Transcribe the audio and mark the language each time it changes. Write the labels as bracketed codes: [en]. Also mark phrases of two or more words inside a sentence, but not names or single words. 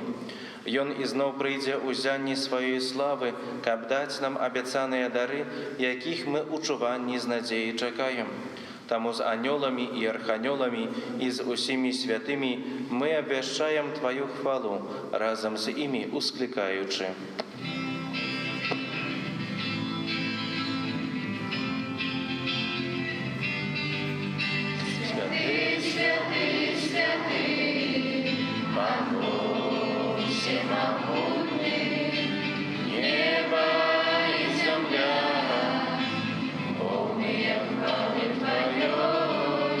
[be] Ён ізноў прыйдзе ў зянні сваёй славы, каб даць нам абяцаныя дары, якіх мы ў чуванні з надзеяй чакаем. Таму з анёламі і арханёламі і з усімі святымі мы абвяшчаем Тваю хвалу, разам з імі усклікаючы. [ru] Святый, святый, святый, Бог всемогутный, небо и земля, полные хвалы Твоей.